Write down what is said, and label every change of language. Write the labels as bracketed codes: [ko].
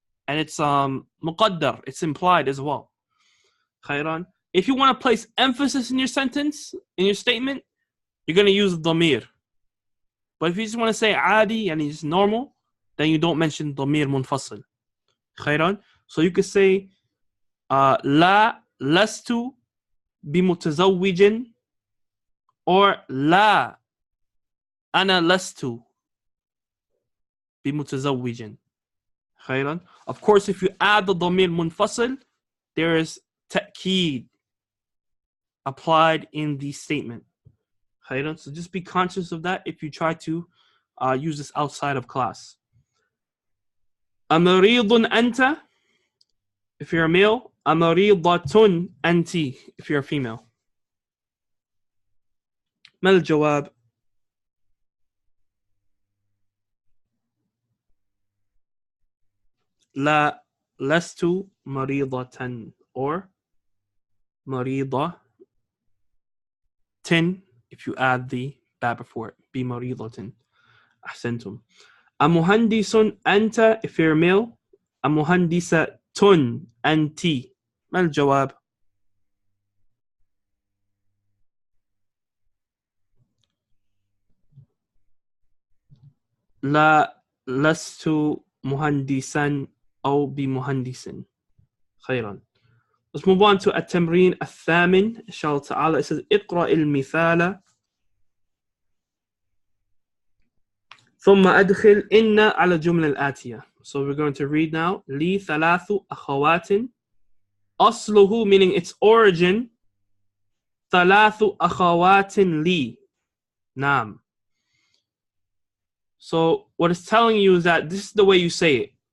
[en] And it's مقدر. It's implied as well. [ar] خيران. [en] If you want to place emphasis in your sentence, in your statement, you're going to use ضمير. But if you just want to say عادي, and it's normal, then you don't mention ضمير منفصل. [ar] خيران. [en] So you could say [ar] لا لست بمتزوج, [en] or [ar] لا أنا لست بمتزوج. خيرا. [en] Of course, if you add the ضمير منفصل, there is تأكيد applied in the statement. [ar] خيرا. [en] So just be conscious of that if you try to use this outside of class. [ar] أمريض أنت [en] if you're a male. [ar] أمريضة أنت [en] if you're a female. [ar] ما الجواب؟ لا لست مريضة, [en] or مريضة if you add the ba before it. [ar] بمريضة. أحسنتم. [en] أمهندس أنت if you're a male. [ar] أمهندسة أنت. ما الجواب؟ لا لست مهندسا أو بمهندس. خيرا. [en] Let's move on to التمرين الثامن. [ar] إن شاء الله تعالى. [en] It says [ar] اقرأ المثال ثم أدخل إن على الجملة الآتية. [en] So we're going to read now. [ar] لي ثلاث أخوات. [en] أصله meaning its origin. [ar] ثلاث أخوات لي. نعم. [en] So what it's telling you is that this is the way you say it.